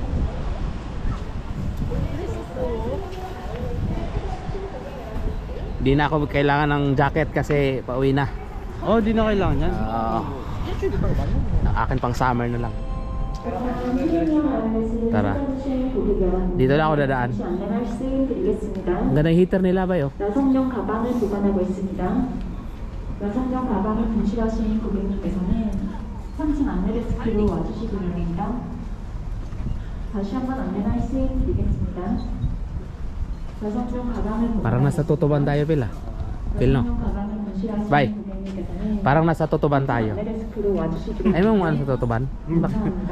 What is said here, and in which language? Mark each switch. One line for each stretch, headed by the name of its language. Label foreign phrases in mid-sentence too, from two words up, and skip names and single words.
Filipino: Di na ako kailangan ng jacket kasi pauwi na. Oh, di na kailangan yan. Akin pang summer na lang. Tara. Dito lang ako dadaan. Ang ganda yung heater nila ba yo?
Korean: 여성용 가방을 보관하고 있습니다. 여성용 가방을 분실하신 고객님께서는 3층 안내데스크로 와주시기 바랍니다. 다시 한번 안내 말씀드리겠습니다. 여성용 가방을
Filipino: Parang nasa tutuban tayo, Phil ah. Phil, no?
Korean: 여성용 가방을 분실하신 Bye. 고객님께서는
Filipino: Parang nasa tutuban tayo.
Korean: 안내데스크로 와주시기
Filipino: Ay mo ano sa tutuban?
Korean: 감사합니다.